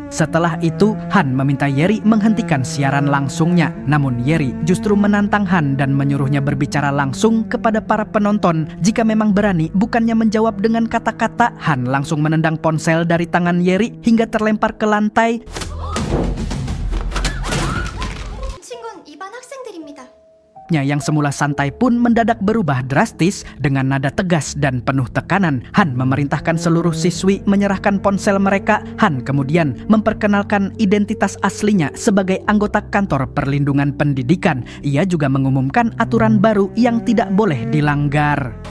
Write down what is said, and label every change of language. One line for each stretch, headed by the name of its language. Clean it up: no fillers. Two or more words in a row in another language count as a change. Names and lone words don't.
Indonesian: Setelah itu, Han meminta Yeri menghentikan siaran langsungnya. Namun Yeri justru menantang Han dan menyuruhnya berbicara langsung kepada para penonton. Jika memang berani, bukannya menjawab dengan kata-kata, Han langsung menendang ponsel dari tangan Yeri hingga terlempar ke lantai.
Korean: 친구는 이반 학생들입니다.
Indonesian: Yang semula santai pun mendadak berubah drastis dengan nada tegas dan penuh tekanan. Han memerintahkan seluruh siswi menyerahkan ponsel mereka. Han kemudian memperkenalkan identitas aslinya sebagai anggota kantor perlindungan pendidikan. Ia juga mengumumkan aturan baru yang tidak boleh dilanggar.